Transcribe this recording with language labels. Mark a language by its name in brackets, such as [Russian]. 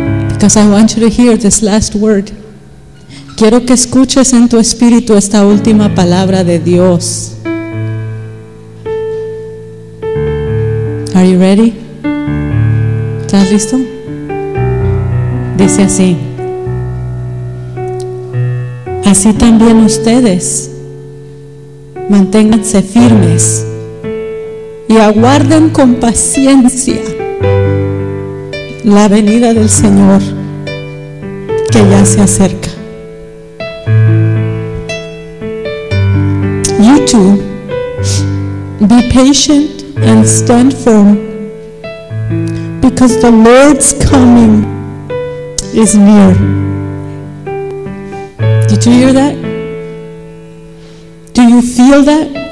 [English] Because I want you to hear this last word. [Spanish] Quiero que escuches en tu espíritu esta última palabra de Dios. [English] Are you ready? [Spanish] ¿Estás listo? Dice así. Así también ustedes, manténganse firmes y aguarden con paciencia la venida del Señor, que ya se acerca. [English] You too, be patient and stand firm, because the Lord's coming is near. Did you hear that? Do you feel that?